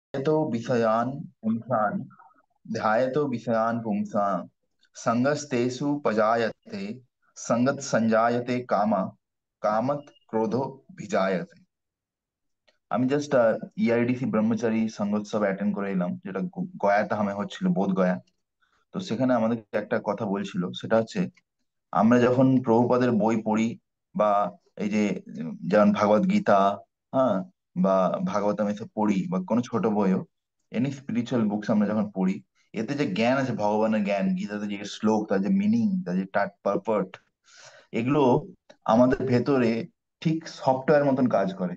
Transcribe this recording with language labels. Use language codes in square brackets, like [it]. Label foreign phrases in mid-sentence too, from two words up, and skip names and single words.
[sa] ध्यायतो विषयान् पुंसान् ध्यायतो विषयान् पुंसान् संगस्तेषु पजायते संगत संजायते कामा कामत क्रोधो भिजायते। [bn] আমি জাস্ট ইআইডিসি ব্রহ্মচারী সঙ্গোৎসব অ্যাটেন্ড করে এলাম, যেটা গয়াতে হামে হচ্ছিল, বোধ গয়া। তো সেখানে আমাদের একটা কথা বলছিল, সেটা হচ্ছে আমরা যখন প্রভুপাদের বই পড়ি বা এই যে যেমন ভাগবত গীতা, হ্যাঁ, বা ভাগবতম এসব পড়ি বা কোনো ছোট বইও, [en] any spiritual books [bn] আমরা যখন পড়ি, এতে যে জ্ঞান আছে, ভগবানের জ্ঞান, গীতাতে যে শ্লোক, তার যে মিনিং, তার যে পারপট, এগুলো আমাদের ভেতরে ঠিক সফটওয়্যার মতন কাজ করে।